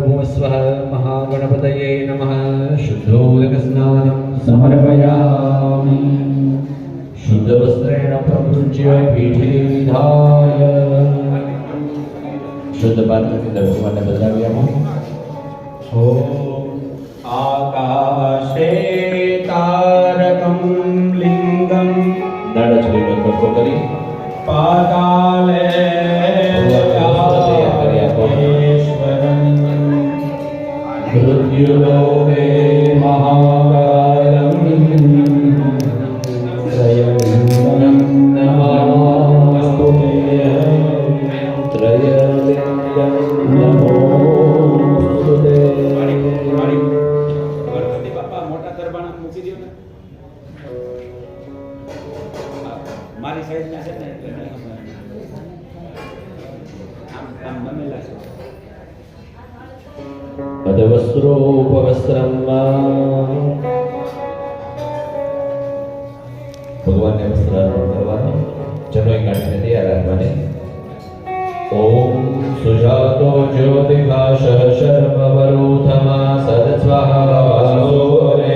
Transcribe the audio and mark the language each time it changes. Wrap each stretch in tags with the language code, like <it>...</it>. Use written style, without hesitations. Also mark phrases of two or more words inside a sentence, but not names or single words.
<sa>स्वः महागणपतये नमः शुद्धोदकस्नानं समर्पयामि शुद्धवस्त्रेण प्रवृज्य पीठे विधाय शुद्ध पात्रથી</sa> <gu>ભગવાનને બદલાવી આપો</gu> <sa>आकाशे तारकं लिङ्गं</sa> <gu>દાડાચરીનો કટકો કરી</gu> <sa>पाताले व्यापेश्वरं मृत्युलोके महाकालं त्रयलिङ्गं नमोऽस्तुते त्रयलिङ्गं नमोऽस्तुते</sa> <gu>ગણપતિ બાપા મોટા દરબાણા મૂકી દો ને મારી સાઈડના છે ને એટલે આમ આમ નમેલા છે પદવસ્ત્રોપવસ્ત્રમ ભગવાનને વસ્ત્ર અર્પણ કરવાનું જનોઈ કાઢીને તૈયાર રાખવાની</gu> <sa>ओम सुजातो ज्योतिभाष शर्मवरूथमा सदस्वाहा वासोरे</sa>